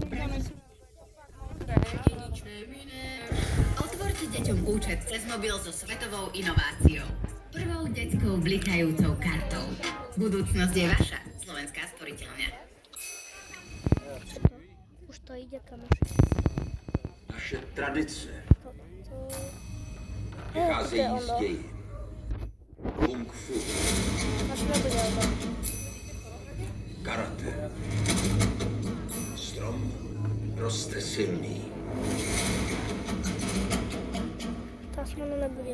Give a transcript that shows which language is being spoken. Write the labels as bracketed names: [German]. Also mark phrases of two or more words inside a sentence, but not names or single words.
[Slovak] Otvorte deťom účet cez mobil so svetovou inováciou. Prvou detskou blikajúcou kartou. Budúcnosť je vaša, Slovenská sporiteľňa. Už to ide, kamoši. [Czech] Naše tradice To vycházejí je z ono. dějin. Kung fu, A to nebude ono. karate. Strom roste silný. Tá smana nebude.